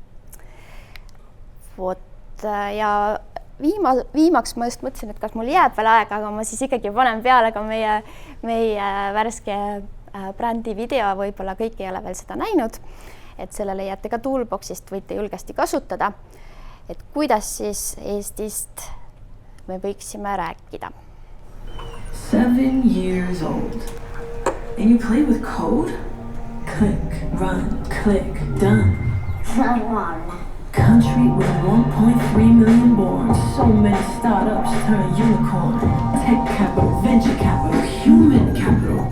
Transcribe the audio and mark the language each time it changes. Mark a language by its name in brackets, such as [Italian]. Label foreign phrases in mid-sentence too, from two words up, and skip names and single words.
[Estonian] Vot, ja viimaks ma just mõtlesin, et kas mul jääb veel aega, aga ma siis ikkagi panen peale ka meie värske brändi video, võib-olla kõik ei ole veel seda näinud, et selle leiate ka Toolboxist, võite julgesti kasutada, et kuidas siis Eestist me võiksime rääkida. [English] 7 years old. And you play with code? Click, run, click, done. Country with 1.3 million born. So many startups turn unicorn. Tech capital, venture capital, human capital.